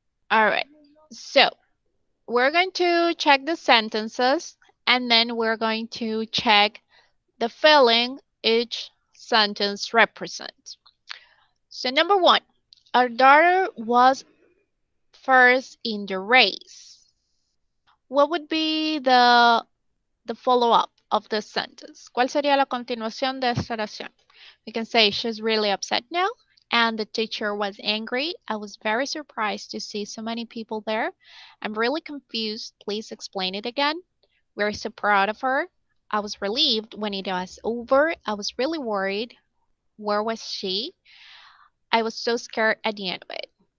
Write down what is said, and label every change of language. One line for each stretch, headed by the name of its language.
English: All right. So we're going to check the sentences and then we're going to check the feeling each sentence represents. So number one, our daughter was first in the race. What would be the follow-up of this sentence?
Spanish: ¿Cuál sería la continuación de esta oración?
English: We can say she's really upset now and the teacher was angry. I was very surprised to see so many people there. I'm really confused. Please explain it again. We're so proud of her. I was relieved when it was over. I was really worried. Where was she? I was so scared at the end of it.